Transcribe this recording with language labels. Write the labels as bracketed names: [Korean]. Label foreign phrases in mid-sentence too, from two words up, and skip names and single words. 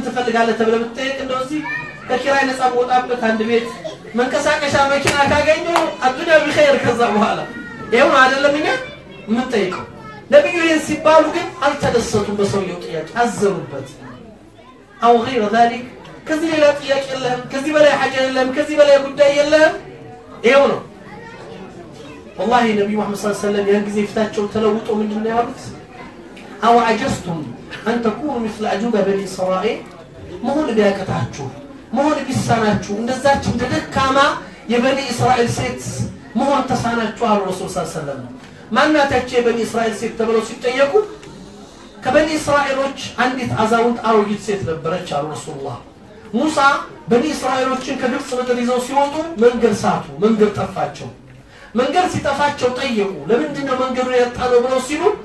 [Amharic] ትፈልጋለህ ተብለህ ብትጠይቅ እንደዚህ ከኪራይ ነፃ ወጣበት አንድ ቤት መንቀሳቀሻ መኪና ካገኘው አዱንያ በخير ከዛ በኋላ ይሄው አይደለምኛ ምን ጠይቀው ነብዩ ይሄን ሲባሉ ግን አልተደሰቱም በሰውየው ጥያቄ አዘኑበት አው [Arabic] غير ذلك [Amharic] ከዚህ ሌላ ጥያቄ የለም ከዚህ በላይ ሐاجه የለም ከዚህ በላይ ጉዳይ የለም ይሄው ነው والله ነብዩ መሐመድ [Arabic] صلى الله عليه وسلم [Amharic] ያን ጊዜ ፍታቸው ተለውጦ ምንድነው ያሉት አው [Arabic] عجزتم ان تكونوا مثل اجوبه بني اسرائيل [Amharic] መሆን ቢያቀታችሁ መሆን ቢሳናችሁ እንደዛች እንደደካማ የበኒ እስራኤል ሴት መሆን ተሳናችሁ አሉ ረሱል [Arabic] صلى الله عليه وسلم [Amharic] ማናታቸው የበኒ እስራኤል ሴት ተብለው ሲጠየቁ ከበኒ እስራኤሎች አንዲት አዛውንት አሮጊት ሴት ነበረች አሉ ረሱላህ ሙሳ በኒ እስራኤሎችን ከግብጽ ምድር ይዘው ሲወጡ መንገድ ሳቱ መንገድ ጠፋቸው መንገድ ሲጠፋቸው ጠየቁ ለምንድነው መንገዱ ያጣለው ብለው ሲሉ